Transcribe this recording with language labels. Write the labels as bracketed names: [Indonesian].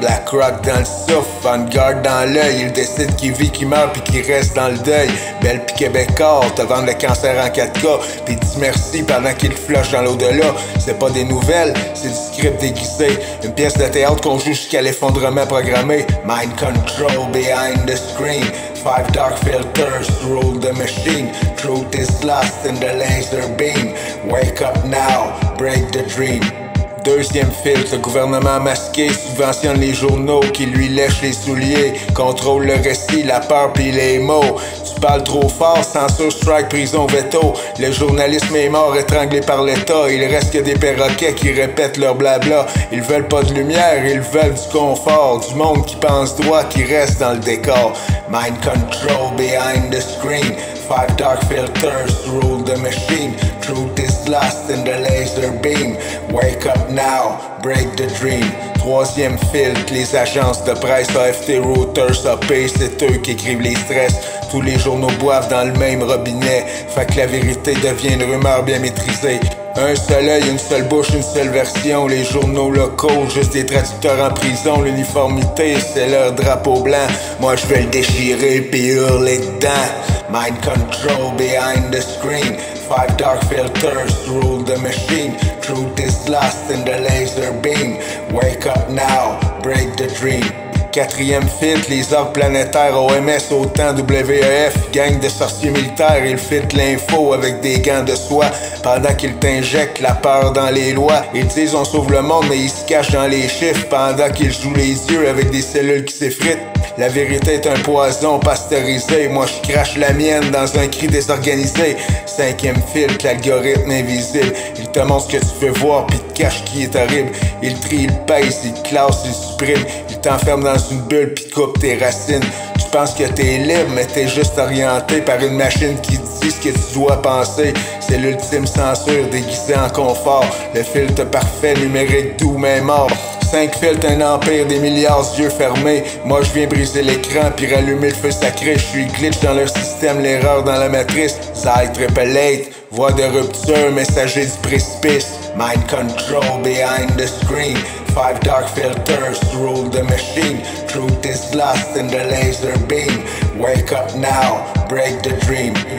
[French] Black Rock dans le souffle, Vanguard dans l'œil, ils décident qui vit, qui meurt pis qui reste dans le deuil. Belle pis québécois, te vendent le cancer en 4K, pis dis merci pendant qu'ils flushent dans l'au-delà. C'est pas des nouvelles, c'est du script déguisé, une pièce de théâtre qu'on joue jusqu'à l'effondrement programmé. [English] Mind control behind the screen, 5 dark filters rule the machine. Truth is lost in the laser beam. Wake up now, break the dream. [French] Deuxième filtre, le gouvernement masqué subventionne les journaux qui lui lèchent les souliers, contrôle le récit, la peur pis les mots. Tu parles trop fort, censure, strike, prison, veto. Le journalisme est mort, étranglé par l'État. Il reste que des perroquets qui répètent leur blabla. Ils veulent pas de lumière, ils veulent du confort. Du monde qui pense droit, qui reste dans le décor. [English] Mind control behind the screen. 5 dark filters rule the machine. Truth is lost in the laser beam. Wake up now, break the dream. [French] Troisième filtre, les agences de presse, AFT, Reuters, AP, c'est eux qui écrivent les stress. Tous les journaux boivent dans le même robinet. Fait que la vérité devient une rumeur bien maîtrisée. Un seul œil, une seule bouche, une seule version. Les journaux locaux, juste des traducteurs en prison. L'uniformité, c'est leur drapeau blanc. Moi je vais le déchirer puis hurler dedans. [English] Mind control behind the screen. 5 dark filters rule the machine. Truth is lost in the laser beam. Wake up now, break the dream. [French] Quatrième filtre, les ordres planétaires, OMS, OTAN, WEF, gang de sorciers militaires, ils filtrent l'info avec des gants de soie pendant qu'ils t'injectent la peur dans les lois. Ils disent on sauve le monde, mais ils se cachent dans les chiffres pendant qu'ils jouent les yeux avec des cellules qui s'effritent. La vérité est un poison pasteurisé, moi je crache la mienne dans un cri désorganisé. Cinquième filtre, l'algorithme invisible, il te montre ce que tu veux voir puis te cache qui est horrible. Il trie, il pèse, il classe, il supprime, il t'enferme dans une bulle pis coupe tes racines. Tu penses que t'es libre mais t'es juste orienté par une machine qui te dit ce que tu dois penser. C'est l'ultime censure déguisée en confort, le filtre parfait numérique doux mais mort. 5 filtres, un empire, des milliards yeux fermés. Moi je viens briser l'écran puis rallumer le feu sacré. Je suis glitch dans leur système, l'erreur dans la matrice. Zai triple 8, voix de rupture, messager du précipice. [English] Mind control behind the screen. 5 dark filters rule the machine. Truth is lost in the laser beam. Wake up now, break the dream.